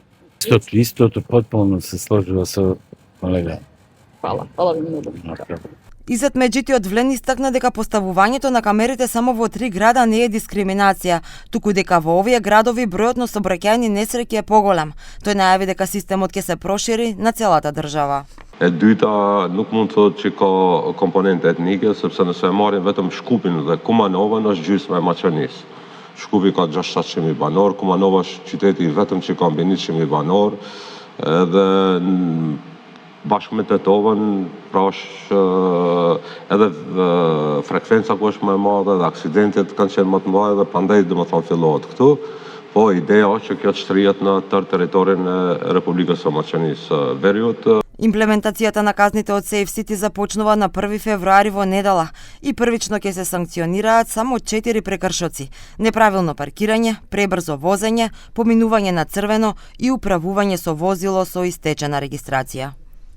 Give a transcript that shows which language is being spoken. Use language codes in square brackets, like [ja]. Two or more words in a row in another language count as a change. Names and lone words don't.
[mk] Истото потполно се сложува со колега. Фала ви многу. Изет Меджитиот Влен истакна дека поставувањето на камерите само во 3 града не е дискриминација, туку дека во овие градови бројот на сообраќајни несреќи е поголем. Тој најави дека системот ќе се прошири на целата држава. [sq] E dyta nuk mund të thotë që ka komponente etnike, sepse nëse e marrim vetëm Shkupin dhe Kumanovën është gjysma e Maqenisë. Shkupi ka 600.000 banor, Kumanova është qyteti vetëm që ka mbi 100.000 banor, edhe bashkë me Tetovën, pra është edhe frekvenca ku është më e madhe dhe aksidentet kanë qenë më të mëdha dhe prandaj domethënë fillohet këtu. Po ideja është që kjo të shtrihet në tërë territorin e Republikës së Maqenisë Veriut. [mk] Имплементацијата на казните од Safe City започнува на 1 февруари во недела и првично ќе се санкционираат само 4 прекршоци: неправилно паркирање, пребрзо возење, поминување на црвено и управување со возило со истечена регистрација.